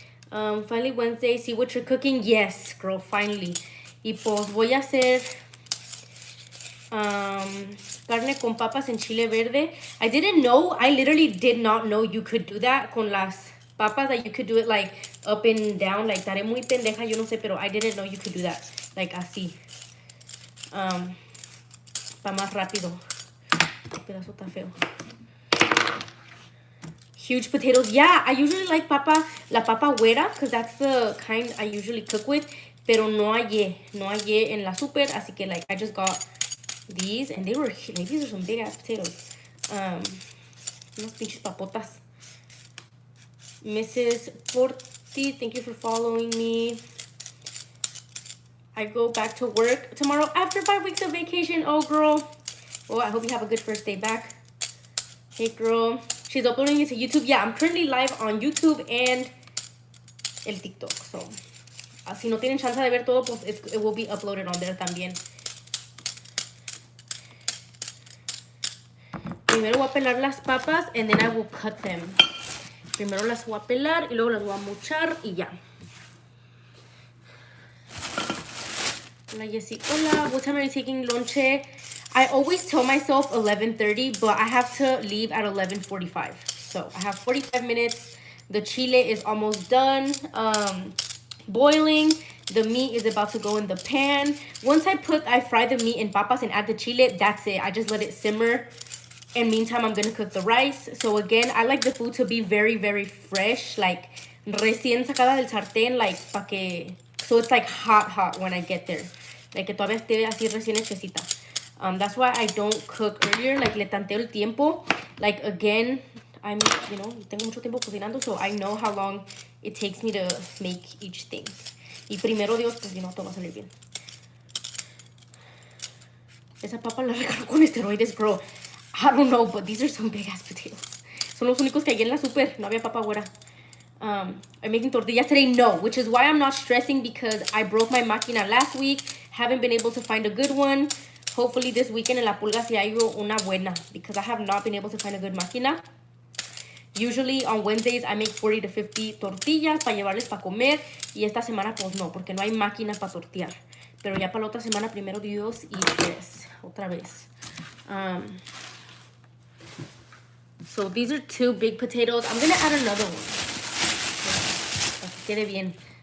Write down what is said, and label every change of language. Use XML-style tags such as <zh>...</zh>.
<en>Finally Wednesday, see what you're cooking. Yes, girl, finally.</en> <es>Y pues voy a hacer carne con papas en chile verde.</es> <en>I literally did not know you could do that</en> <es>con las papas,</es> <en>that you could do it like up and down, like</en> <es>estaré muy pendeja, yo no sé,</es> <en>pero I didn't know you could do that, like</en> <es>así. Pa más rápido. El pedazo está feo.</es> <en>Huge potatoes. Yeah, I usually like</en> <es>la papa güera,</es> <en>because that's the kind I usually cook with.</en> <es>Pero no hallé en la super, así que</es> <en>like I just got these, and they were like, these are some big ass potatoes.</en> <es>Unos pinches papotas. Mrs.</es> <en>Porti, thank you for following me. I go back to work tomorrow after 5 weeks of vacation. Oh, girl. Well, I hope you have a good first day back. Hey, girl. She's uploading it to YouTube. Yeah, I'm currently live on YouTube and el TikTok.</en> <es>So, si no tienen chance de ver todo, pues</es> <en>it will be uploaded on there</en> <es>también. Primero voy a pelar las papas</es> <en>and then I will cut them.</en> <es>Primero las voy a pelar y luego las voy a mochar y ya. Hola, Jessie. Hola.</es> <en>What time are you taking lonche? I always tell myself 11:30, but I have to leave at 11:45. So I have 45 minutes. The chile is almost done boiling. The meat is about to go in the pan. Once I fry the meat in papas and add the chile, that's it. I just let it simmer. And meantime, I'm going to cook the rice. So again, I like the food to be very, very fresh. Like,</en> <es>recién sacada del sartén,</es> <en>like, so it's like hot when I get there.</en> <es>Like, que todavía esté así recién hechecita.</es> <en>That's why I don't cook earlier. Like,</en> <es>le tanteo el tiempo.</es> <en>Like, again,</en> <es>tengo mucho tiempo cocinando,</es> <en>so I know how long it takes me to make each thing.</en> <es>Y primero Dios, pues, todo va a salir bien. Esa papa la recargo con esteroides, bro.</es> <en>I don't know, but these are some big ass potatoes.</en> <es>Son los únicos que hay en la super. No había papa güera.</es> <en>I'm making tortillas today. No, which is why I'm not stressing, because I broke my máquina last week. Haven't been able to find a good one. Hopefully this weekend</en> <es>en La Pulga si hay una buena,</es> <en>because I have not been able to find a good máquina. Usually on Wednesdays I make 40 to 50 tortillas</en> <es>para llevarles para comer. Y esta semana pues no, porque no hay máquina para tortear. Pero ya para la otra semana, primero Dios, y pues, otra vez.</es> <en>So these are 2 big potatoes. I'm gonna add another one.</en> <es>Para que quede bien.</es>